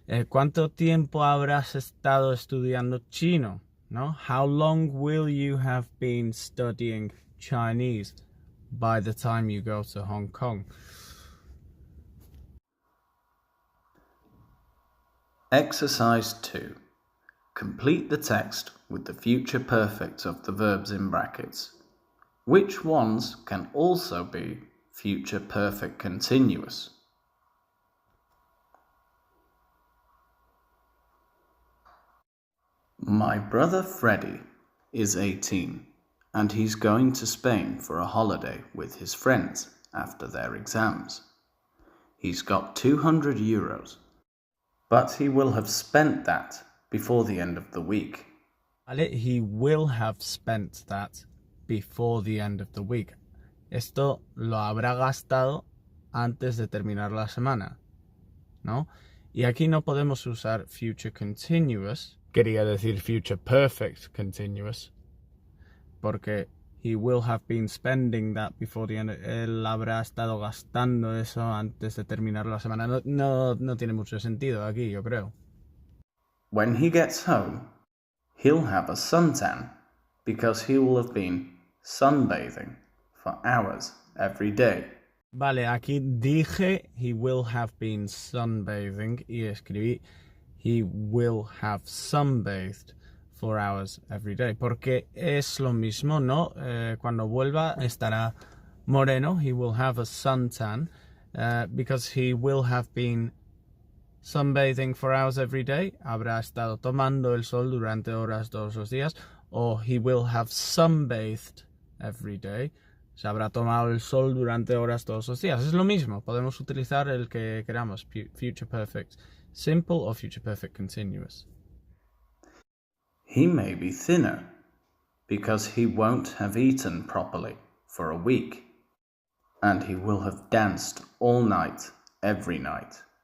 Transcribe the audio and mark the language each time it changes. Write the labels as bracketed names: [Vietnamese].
[Spanish] ¿Cuánto tiempo habrás estado estudiando chino? ¿No? [English] How long will you have been studying Chinese by the time you go to Hong Kong? Exercise 2. Complete the text with the future perfects of the verbs in brackets. Which ones can also be future perfect continuous? My brother Freddie is 18 and he's going to Spain for a holiday with his friends after their exams. He's got 200 euros, but he will have spent that before the end of the week. Vale, he will have spent that before the end of the week. [Spanish] Esto lo habrá gastado antes de terminar la semana, ¿no? Y aquí no podemos usar future continuous. Quería decir future perfect continuous. [English] Porque he will have been spending that before the end. [Spanish] Él habrá estado gastando eso antes de terminar la semana. No tiene mucho sentido aquí, yo creo. [English] When he gets home, he'll have a suntan because he will have been sunbathing for hours every day. [Spanish] Vale, aquí dije [English] he will have been sunbathing [Spanish] y escribí [English] he will have sunbathed for hours every day. [Spanish] Porque es lo mismo, ¿no? Cuando vuelva estará moreno. [English] He will have a suntan because he will have been sunbathing for hours every day. [Spanish] Habrá estado tomando el sol durante horas todos los días. [English] O he will have sunbathed every day. [Spanish] Se habrá tomado el sol durante horas todos los días. Es lo mismo. Podemos utilizar el que queramos. [English] Future perfect simple o future perfect continuous. He may be thinner because he won't have eaten properly for a week, and he will have danced all night, every night.